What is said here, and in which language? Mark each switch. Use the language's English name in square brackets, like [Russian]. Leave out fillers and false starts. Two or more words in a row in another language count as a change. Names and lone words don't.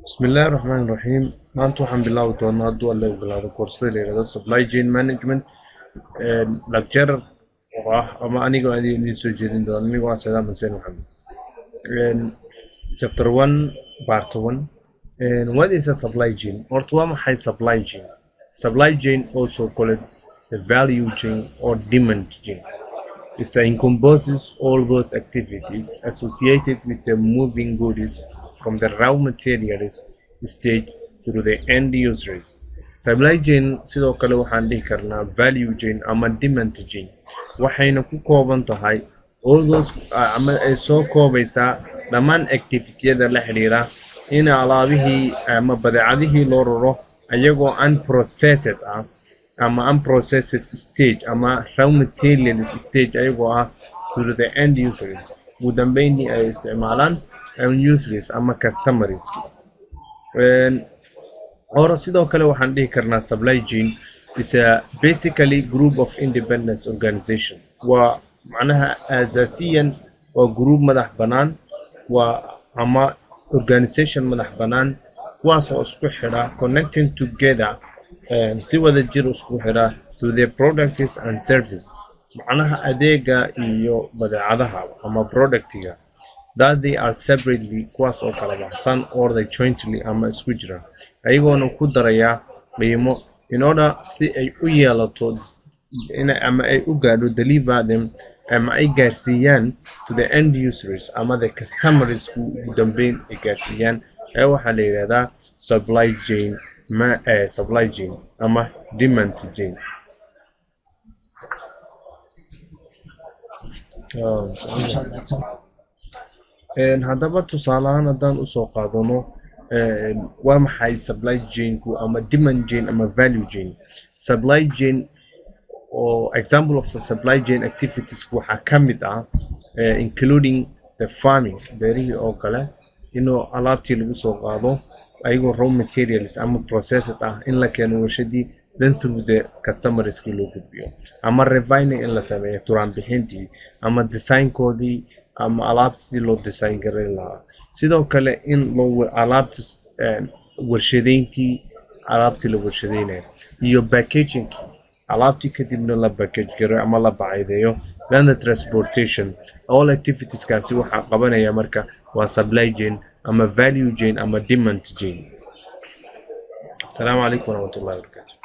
[Arabic] بسم الله الرحمن الرحيم. [Somali] maanta waxaan bilaabi doonaa hadduu alle ogolaado koorsada la yidhahdo [English] supply chain management [Somali] lecturer oo ah ama anigoo idiin soo jeedin doona anigoo ah Saddam Hussein Maxamed. [English] Chapter 1 part 1. What is a supply chain? [Somali] Horta waa maxay [English] supply chain? Supply chain, also called the value chain or demand chain, it encompasses all those activities associated with the moving goods from the raw materials stage through the end users. Supply chain [Somali] sidoo kale waxaan dhihi karnaa [English] value chain [Somali] ama [English] demand chain, [Somali] waxayna ku kooban tahay [English] all those [Somali] ama ay soo koobaysaa dhammaan activity-yada la xiriira in alaabihii ama badeecadihii loo raro ayagoo unprocessed ah ama [English] unprocessed stage [Somali] ama [English] raw materials stage [Somali] ayagoo ah [English] through the end users, [Somali] ugu dambeyntii ay isticmaalaan [English] end users [Somali] ama customers. [English] Or [Somali] sidoo kale waxaan dhihi karnaa [English] supply chain is a basically group of independent organization. [Somali] Waa macnaha asaasiyan waa group madax bannaan waa ama organization madax bannaan kuwaas oo isku xidha [English] connecting together [Somali] si wada jir isku xidha [English] to their products and service, [Somali] macnaha adeega iyo badeecadaha ama productiga [English] that they are separately [Somali] kuwaas oo kala baxsan [English] or they jointly [Somali] ama isku jira ayagoona ku daraya qiimo [English] in order [Somali] si ay u yeelato ama ay u gaadho [English] deliver them [Somali] ama ay gaarsiiyaan [English] to the end users [Somali] ama [English] the customers [Somali] ugu dambeyn ay gaarsiiyaan waxaa la yiraahdaa [English] supply chain supply chain [Somali] ama [English] demand chain. [Somali] Haddaba tusaale ahaan haddaan usoo qaadano waa maxay [English] supply chain- [Somali] ku ama [English] demand chain [Somali] ama [English] value chain. Supply chain or example of the supply chain activities [Somali] waxaa ka mid ah [English] including the farming, [Somali] beerihii oo kale inuu alaabtii lagu soo qaado ayagoo [English] raw materials [Somali] ama processed ah in la keeno warshadii [English] then through the customers [Somali] loo gudbiyo, ama refining in la sameeyo turaan bixintii ama design-koodii ama alaabtii loo design gareyn lahaa. Sidoo kale in loo alaabta warshadeyntii alaabtii la warshadeynayo iyo packaging alaabtii kadibna la package gareeyo ama la bacaydeeyo, [English] then the transportation. All activities [Somali] kaasi waxaa qabanaya marka waa [English] supply chain [Somali] ama [English] value chain [Somali] ama [English] demand chain. [Arabic] السلام عليكم ورحمة الله وبركاته.